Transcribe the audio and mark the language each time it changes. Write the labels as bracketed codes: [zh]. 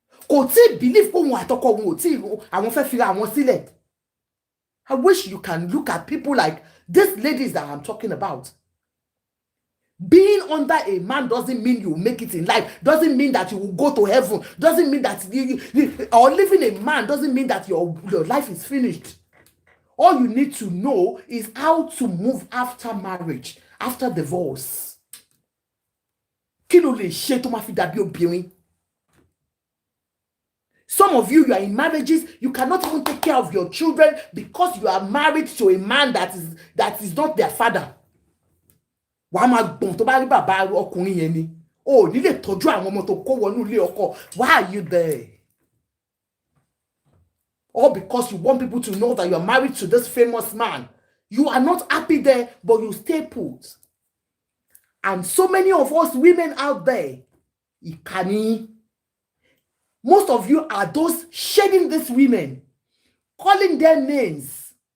[yo] Kò tí ì believe pé òun àtọkọ òun ò tí ì àwọn fẹ́ fira àwọn sílẹ̀. [en] I wish you can look at people like these ladies that I'm talking about. Being under a man doesn't mean you will make it in life, doesn't mean that you will go to heaven, doesn't mean that or living a man doesn't mean that your life is finished. All you need to know is how to move after marriage, after divorce. [yo] Kí ló lè ṣe tó máa fi dàbí obìnrin? [en] Some of you are in marriages, you cannot even take care of your children because you are married to a man that is not their father. [yo] Wàá máa gbọ̀n tó bá rí bàbá ọkùnrin yẹn ni. O ní lè tọ́jú àwọn ọmọ tó kó wọnú ilé ọkọ. [en] Why are you there? All because you want people to know that you are married to this famous man. You are not happy there, but you stay put. And so many of us women out there, ìkànnì, most of you are those shading these women, calling their names.